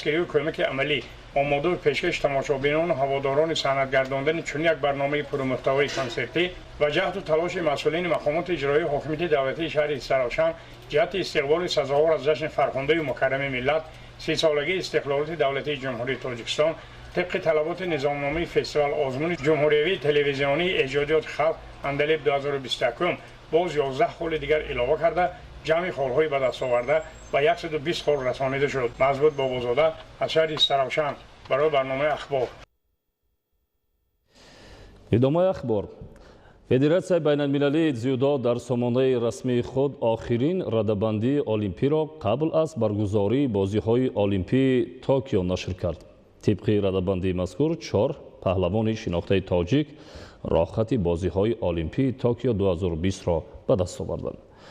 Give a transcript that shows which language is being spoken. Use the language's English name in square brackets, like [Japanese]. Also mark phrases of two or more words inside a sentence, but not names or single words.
[Tajik] ва кӯмаки амалӣ омода ва пешкаш тамошобинон ва ҳаводорони санъат гардондани чунин як барномаи пурмӯҳтавои консертӣ ва ҷаҳд ва талоши масъулини мақомоти иҷроияи ҳукумати давлатии шаҳри Истаравшан ҷиҳати истиқболи сазовор аз ҷашни фархунда ва мукаррами миллат 30 солагии истиқлолияти давлатии Ҷумҳурии Тоҷикистон тибқи талаботи низомномаи фестивал озмуни ҷумҳуриявии телевизионии эҷодиёти халқ Андалеб 2021 боз 11 холи дигар илова карда ҷамъи холҳои ба даст оварда ва 120 хол расонида шуд. Мазбут Бобозода аз шаҳри Истаравшан барои барномаи Ахбор. идомаи Ахбор. федератсияи байналмилалӣ дзюдо дар сомонаи расмии худ охирин радабандии олимпиро қабл аз баргузории бозиҳои олимпии Токио нашр кард. тибқи радабандии мазкур 4 паҳлавони шинохтаи тоҷик роҳхати бозиҳои олимпии Токио 2020 ро ба даст оварданд.